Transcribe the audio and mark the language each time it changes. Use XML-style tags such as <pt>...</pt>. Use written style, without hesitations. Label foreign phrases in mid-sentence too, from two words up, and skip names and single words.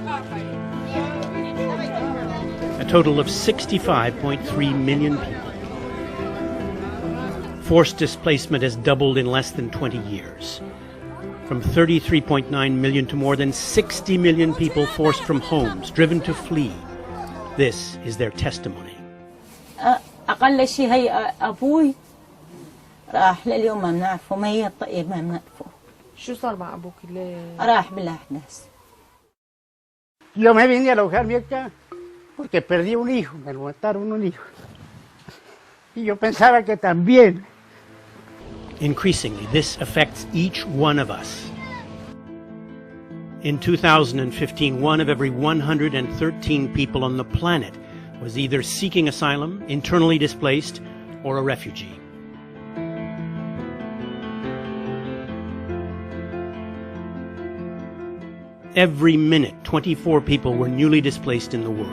<en>A total of 65.3 million people. Forced displacement has doubled in less than 20 years. From 33.9 million to more than 60 million people forced from homes, driven to flee. This is their testimony.</en> <ar>أقل شيء هي أبوي راح لليوم ما بنعرفه، ما هي الطقية ما بنعرفه. شو صار مع أبوك اللي راح بالأحداث.</ar> <es>Yo me vine a alojarme acá porque perdí un hijo, me lo mataron un hijo. Y yo pensaba que también.</es> <en>Increasingly, this affects each one of us. In 2015, 1 of every 113 people on the planet was either seeking asylum, internally displaced, or a refugee. Every minute, 24 people were newly displaced in the world.</en>